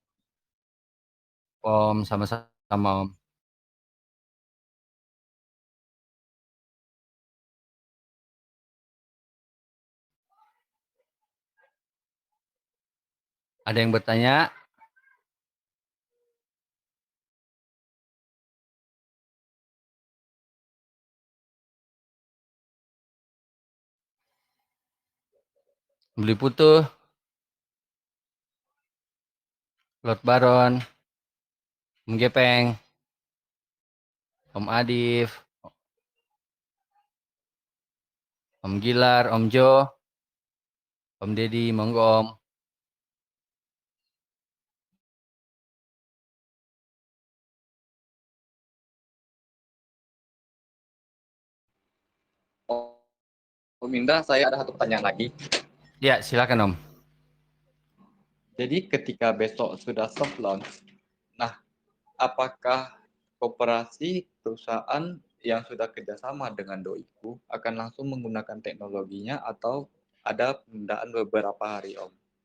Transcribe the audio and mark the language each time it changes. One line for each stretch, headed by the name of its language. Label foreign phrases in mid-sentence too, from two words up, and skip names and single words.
Indonesian: Om, sama-sama Om. Ada yang bertanya? Beli Putuh, Lord Baron, Om Gepeng, Om Adif, Om Gilar, Om Jo, Om Deddy, monggo Om. Om Indra, saya ada satu pertanyaan lagi. Ya, silakan Om. Jadi ketika besok sudah
English: soft launch,
Indonesian: nah apakah koperasi perusahaan yang sudah kerjasama dengan Doiku akan langsung menggunakan teknologinya atau ada penundaan beberapa hari Om?